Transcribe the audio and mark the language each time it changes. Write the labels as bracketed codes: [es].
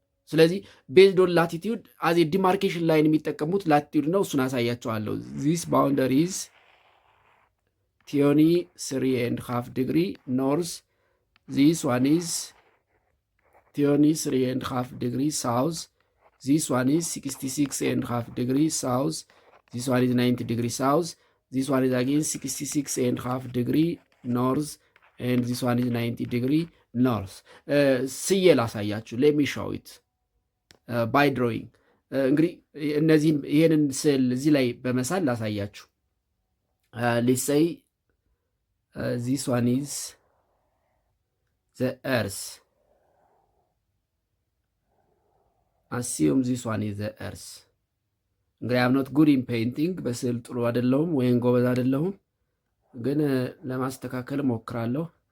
[en] ስለዚህ based on latitude as a demarcation line [am] የሚጠቀሙት latitude ነው። እሱን አሳያቸዋለሁ። [en] this boundary is 3.5 degree north, this one is 3.5 degree south, this one is 66.5 degree south, this one is 90 degree south, this one is again 66.5 degree north, and this one is 90 degree north. [am] ስዬ ላሳያችሁ [en] let me show it by drawing. [am] እንግዲህ እነዚህን ይሄንን ስዕል እዚህ ላይ በመሳል ላሳያችሁ። [en] let's say this one is the earth. assume this one is the earth. እንግዲህ I'm not good in painting. [am] በስዕል ጥሩ አይደለሁም ወይም ጎበዝ አይደለሁም፣ ግን ለማስተካከል ሞክራለሁ።